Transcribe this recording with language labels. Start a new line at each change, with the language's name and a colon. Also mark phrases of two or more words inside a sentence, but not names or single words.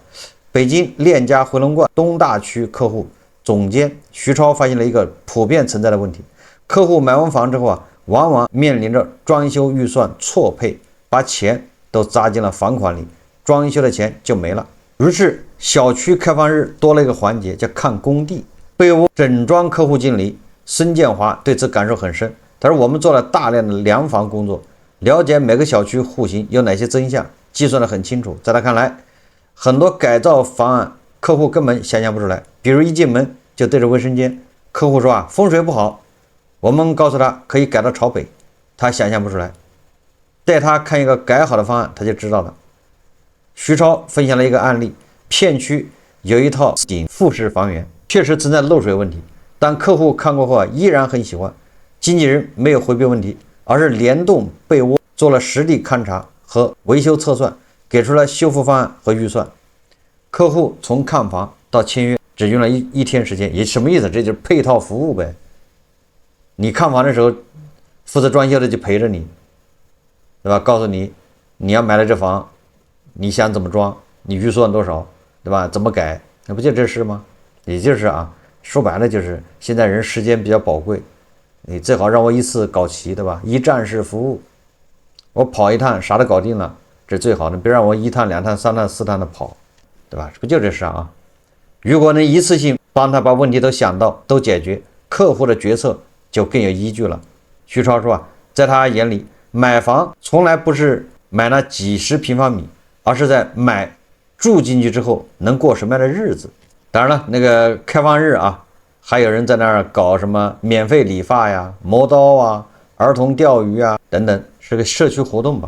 Chinese: 北京鏈家回龍觀東大區客戶總監徐超發現了一個普遍存在的問題：客戶買完房之後啊，往往面臨着裝修預算錯配，把錢都砸進了房款裡，裝修的錢就沒了。於是小區開放日多了一個環節，叫看工地。被窩整裝客戶經理孫建華對此感受很深。他說：“我們做了大量的量房工作，了解每個小區戶型有哪些增项，計算得很清楚。在他看來，很多改造方案客戶根本想象不出來。比如一進門就對着衛生間，客戶說啊風水不好，我們告訴他可以改到朝北，他想象不出来。帶他看一個改好的方案，他就知道了。” 徐超分享了一個案例，片區有一套頂複式房源，確實存在漏水問題，但客戶看過後啊依然很喜歡。經紀人沒有迴避問題，而是聯動被窩做了實地勘察和維修測算，給出了修復方案和預算。客戶從看房到簽約只用了一天時間，也什麼意思？這就是配套服務唄。你看房的時候，負責裝修的就陪着你，對吧？告訴你你要買了這房，你想怎麼裝，你預算多少，对吧？怎麼改，那不就這事嗎？也就是啊，說白了就是現在人時間比较宝貴，你最好讓我一次搞齊，对吧？一站式服務，我跑一趟啥都搞定了，这最好的，別讓我一趟、2趟、3趟、4趟的跑，對吧？不就這事啊？如果能一次性幫他把問題都想到、都解決，客戶的決策就更有依據了。徐超說啊，在他眼裡，買房從來不是買那幾十平方米，而是在買住進去之後能過什麼樣的日子。當然了，那個開放日啊，還有人在那兒搞什麼免費理髮呀、磨刀啊、兒童釣魚啊等等，是個社區活動吧。